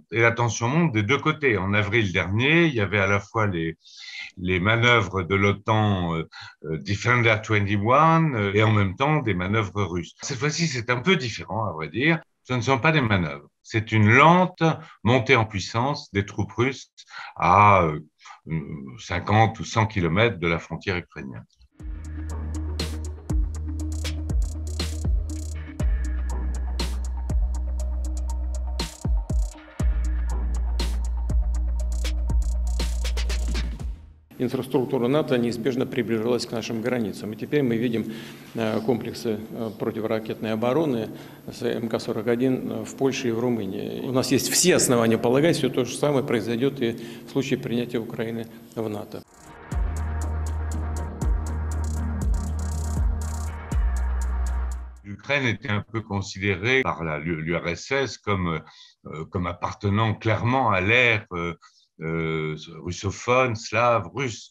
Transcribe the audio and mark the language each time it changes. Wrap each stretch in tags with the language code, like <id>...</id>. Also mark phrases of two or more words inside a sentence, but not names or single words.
<fr>Et la tension monte des deux côtés. En avril dernier, il y avait à la fois les manœuvres de l'OTAN Defender 21 et en même temps des manœuvres russes. Cette fois-ci, c'est un peu différent, à vrai dire. Ce ne sont pas des manœuvres. C'est une lente montée en puissance des troupes russes à 50 ou 100 kilomètres de la frontière ukrainienne.</fr> <ru>Инфраструктура НАТО неизбежно приближалась к нашим границам. И теперь мы видим комплексы противоракетной обороны с МК-41 в Польше и в Румынии. У нас есть все основания полагать, что то же самое произойдет и в случае принятия Украины в НАТО.</ru> <fr>L'Ukraine était un peu considérée par l'URSS comme appartenant clairement à l'ère russophone, slave, russe.</fr>